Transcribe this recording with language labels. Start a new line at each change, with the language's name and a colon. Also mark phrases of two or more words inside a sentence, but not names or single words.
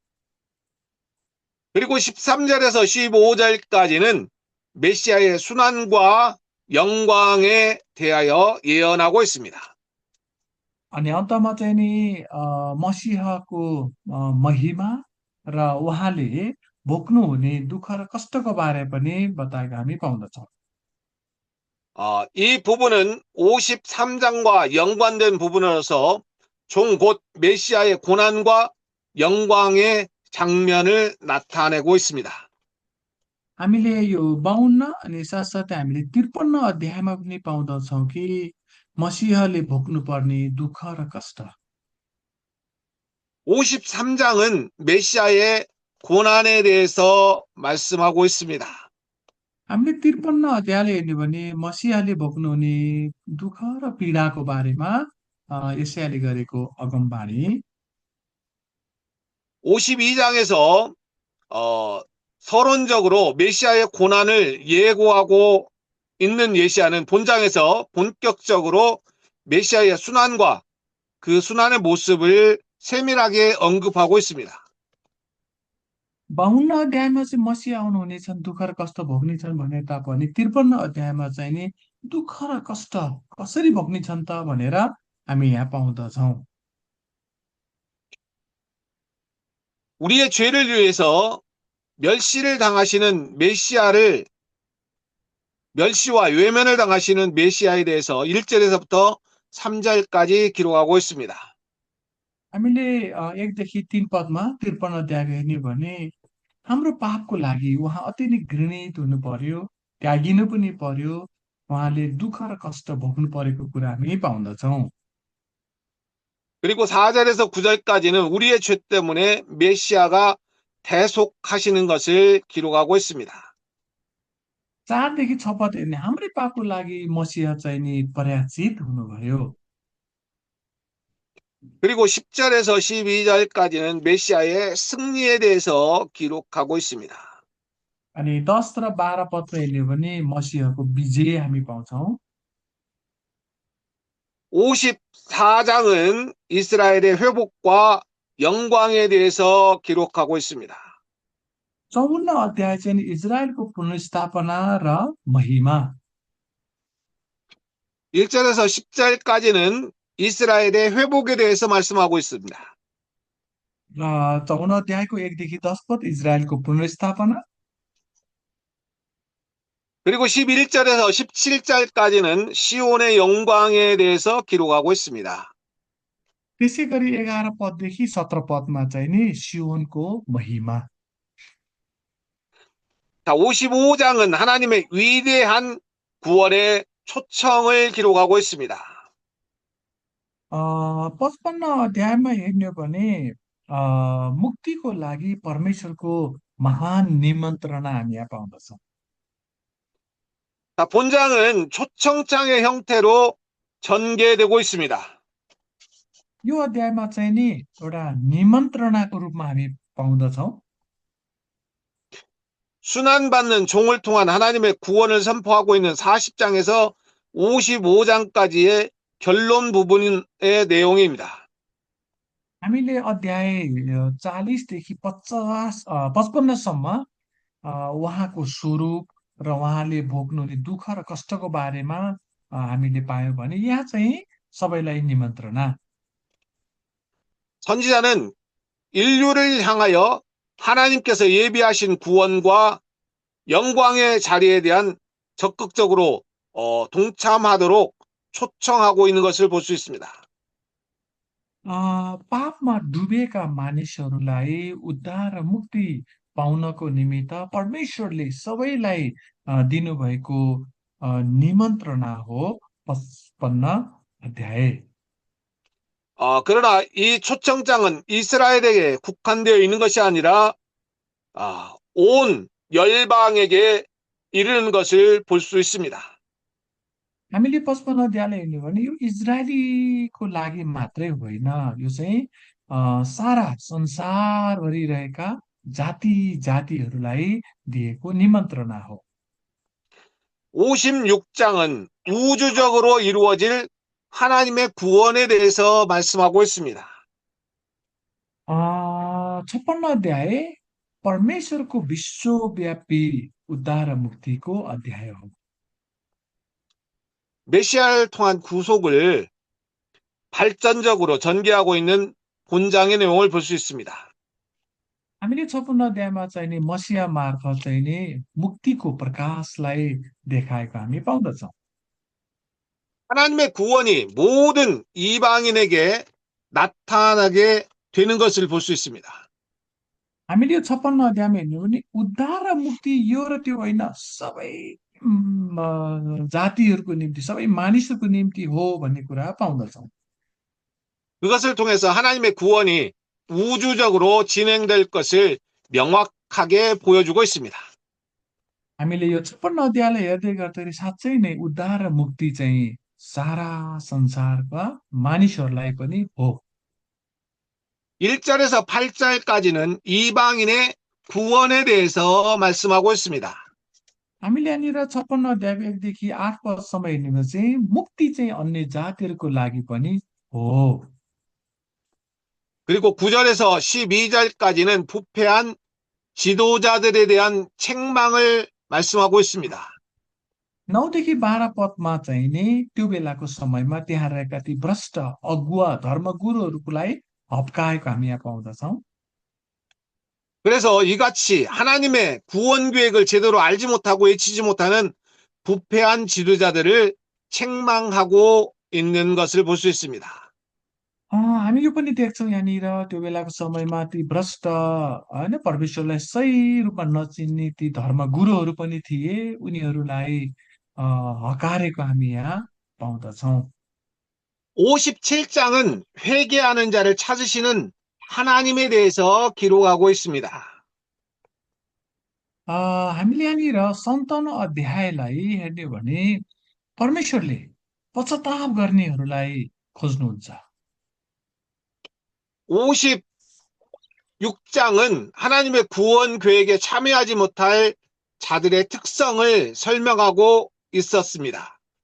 Korean: 그리고 13절에서 15절까지는 메시아의 순환과 영광에 대하여 예언하고 있습니다.
Nepali: अनि अन्तमा चाहिँ नि मसीहको महिमा र उहाँले भोग्नुहुने दुःख र कष्टको बारे पनि बताएको हामी पाउँदछौँ।
Korean: 이 부분은 53장과 연관된 부분으로서 종 곧 메시아의 고난과 영광의 장면을 나타내고 있습니다.
Nepali: हामीले यो 52 अनि साथसाथै हामीले 53 अध्यायमा पनि पाउँदछौँ कि मसीहले भोग्नुपर्ने दुःख र कष्ट।
Korean: 53장은 메시아의 고난에 대해서 말씀하고 있습니다.
Nepali: हामीले 53 अध्यायले हेर्ने भने मसीहले भोग्नुहुने दुःख र पीडाको बारेमा यशायाले गरेको अगमबाणी।
Korean: 52장에서 서론적으로 메시아의 고난을 예고하고 있는 예시아는 본장에서 본격적으로 메시아의 순환과 그 순환의 모습을 세밀하게 언급하고 있습니다.
Nepali: 52 अध्यायमा चाहिँ मसीह आउनुहुनेछन्, दुःख र कष्ट भोग्नेछन् भने तापनि 53 अध्यायमा चाहिँ नि दुःख र कष्ट कसरी भोग्नेछन् त भनेर हामी यहाँ पाउँदछौँ।
Korean: 우리의 죄를 위해서 멸시를 당하시는 메시아를 멸시와 외면을 당하시는 메시아에 대해서 1절에서부터 3절까지 기록하고 있습니다.
Nepali: हामीले 1देखि 3 पदमा 53 अध्यायको हेर्ने भने हाम्रो पापको लागि उहाँ अति नै घृणित हुनु पर्यो, त्यागिनु पनि पर्यो, उहाँले दुःख र कष्ट भोग्नु परेको कुरा हामी पाउँदछौँ।
Korean: 그리고 4절에서 9절까지는 우리의 죄 때문에 메시아가 대속하시는 것을 기록하고 있습니다.
Nepali: 4देखि 6 पद हेर्ने हाम्रै पापको लागि मसीह चाहिँ नि पराजित हुनुभयो।
Korean: 그리고 10절에서 12절까지는 메시아의 승리에 대해서 기록하고 있습니다.
Nepali: अनि 10 र 12 पदमा हेर्ने हो भने मसीहको विजय हामी पाउँछौँ।
Korean: 54장은 이스라엘의 회복과 영광에 대해서 기록하고 있습니다.
Nepali: 54 अध्याय चाहिँ नि इजरायलको पुनर्स्थापना र महिमा।
Korean: 1절에서 10절까지는 이스라엘의 회복에 대해서 말씀하고 있습니다.
Nepali: र 54 अध्यायको 1 देखि 10 पद इजरायलको पुनर्स्थापना।
Korean: 그리고 11절에서 17절까지는 시온의 영광에 대해서 기록하고 있습니다.
Nepali: त्यसै गरी 11 पददेखि 17 पदमा चाहिँ नि सियोनको महिमा।
Korean: 자, 55장은 하나님의 위대한 구원의 초청을 기록하고 있습니다.
Nepali: 55 अध्यायमा हेर्ने हो भने मुक्तिको लागि परमेश्वरको महान निमन्त्रणा हामी यहाँ पाउँदछौँ।
Korean: 자, 본장은 초청장의 형태로 전개되고 있습니다.
Nepali: यो अध्यायमा चाहिँ नि एउटा निमन्त्रणाको रूपमा हामी पाउँदछौँ।
Korean: 순환받는 종을 통한 하나님의 구원을 선포하고 있는 40장에서 55장까지의 결론 부분의 내용입니다.
Nepali: हामीले अध्याय 40 देखि 55 सम्म उहाँको स्वरूप र उहाँले भोग्नुहुने दुःख र कष्टको बारेमा हामीले पायौँ भने यहाँ चाहिँ सबैलाई निमन्त्रणा।
Korean: 선지자는 인류를 향하여 하나님께서 예비하신 구원과 영광의 자리에 대한 적극적으로 동참하도록 초청하고 있는 것을 볼 수 있습니다.
Nepali: पापमा डुबेका मानिसहरूलाई उद्धार र मुक्ति पाउनको निमित्त परमेश्वरले सबैलाई दिनुभएको निमन्त्रणा हो 55 अध्याय।
Korean: 그러나 이 초청장은 이스라엘에게 국한되어 있는 것이 아니라 온 열방에게 이르는 것을 볼 수 있습니다.
Nepali: हामीले 55 अध्यायलाई हेर्ने हो भने यो इजरायलीको लागि मात्रै होइन, यो चाहिँ सारा संसारभरि रहेका जाति जातिहरूलाई दिएको निमन्त्रणा हो।
Korean: 56장은 우주적으로 이루어질 하나님의 구원에 대해서 말씀하고 있습니다.
Nepali: 56 अध्याय परमेश्वरको विश्वव्यापी उद्धार र मुक्तिको अध्याय हो।
Korean: 메시아를 통한 구속을 발전적으로 전개하고 있는 본장의 내용을 볼 수 있습니다.
Nepali: हामीले 56 अध्यायमा चाहिँ नि मसीहा मार्फत चाहिँ नि मुक्तिको प्रकाशलाई देखाएको हामी पाउँदछौँ।
Korean: 하나님의 구원이 모든 이방인에게 나타나게 되는 것을 볼 수 있습니다.
Nepali: हामीले यो 56 अध्यायमा हेर्ने हो भने उद्धार र मुक्ति यो र त्यो होइन, सबै जातिहरूको निम्ति, सबै मानिसहरूको निम्ति हो भन्ने कुरा पाउँदछौँ।
Korean: 그것을 통해서 하나님의 구원이 우주적으로 진행될 것을 명확하게 보여주고 있습니다.
Nepali: हामीले यो 56 अध्यायलाई हेर्दै गर्दाखेरि साँच्चै नै उद्धार र मुक्ति चाहिँ सारा संसारका मानिसहरूलाई पनि हो।
Korean: 1절에서 8절까지는 이방인의 구원에 대해서 말씀하고 있습니다.
Nepali: हामीले यहाँनिर 56 अध्यायको 1 देखि 8 पदसम्म हेर्ने भने चाहिँ मुक्ति चाहिँ अन्य जातिहरूको लागि पनि हो।
Korean: 그리고 9절에서 12절까지는 부패한 지도자들에 대한 책망을 말씀하고 있습니다.
Nepali: 9 देखि 12 पदमा चाहिँ नि त्यो बेलाको समयमा त्यहाँ रहेका ती भ्रष्ट अगुवा धर्मगुरुहरूलाई हप्काएको हामी यहाँ पाउँदछौँ।
Korean: 그래서 이같이 하나님의 구원 계획을 제대로 알지 못하고 외치지 못하는 부패한 지도자들을 책망하고 있는 것을 볼 수 있습니다.
Nepali: हामी यो पनि देख्छौँ यहाँनिर त्यो बेलाको समयमा ती भ्रष्ट होइन परमेश्वरलाई सही रूपमा नचिन्ने ती धर्मगुरुहरू पनि थिए उनीहरूलाई हकारेको हामी यहाँ पाउँदछौँ।
Korean: 57장은 회개하는 자를 찾으시는 하나님에 대해서 기록하고 있습니다.
Nepali: हामीले यहाँनिर 57 अध्यायलाई हेर्ने हो भने परमेश्वरले पश्चाताप गर्नेहरूलाई खोज्नुहुन्छ।
Korean: 56장은 하나님의 구원 계획에 참여하지 못할 자들의 특성을 설명하고 있었습니다.